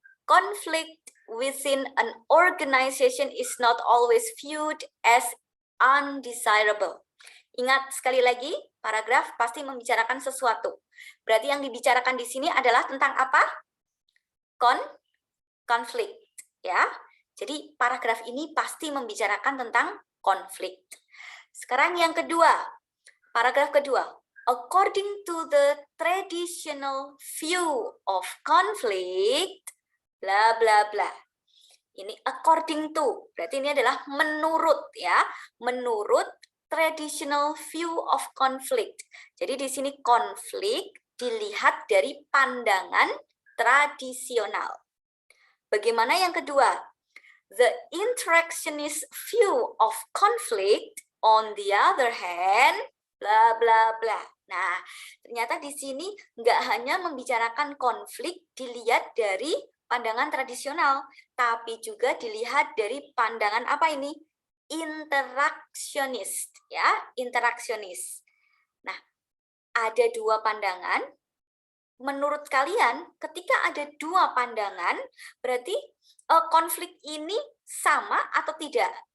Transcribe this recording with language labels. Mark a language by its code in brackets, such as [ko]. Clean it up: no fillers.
[en] Conflict within an organization is not always viewed as undesirable. [id] Ingat sekali lagi, paragraf pasti membicarakan sesuatu. Berarti yang dibicarakan di sini adalah tentang apa? Konflik, ya. Jadi paragraf ini pasti membicarakan tentang konflik. Sekarang yang kedua, paragraf kedua. [en] According to the traditional view of conflict, bla bla bla. [id] Ini according to, berarti ini adalah menurut ya, menurut [en] traditional view of conflict. [id] Jadi di sini konflik dilihat dari pandangan tradisional. Bagaimana yang kedua? [en] The interactionist view of conflict, on the other hand, bla bla bla. [id] Nah, ternyata di sini nggak hanya membicarakan konflik dilihat dari pandangan tradisional, tapi juga dilihat dari pandangan apa ini? Interaksionis, ya, interaksionis. Nah, ada 2 pandangan. Menurut kalian, ketika ada 2 pandangan, berarti konflik ini sama atau tidak?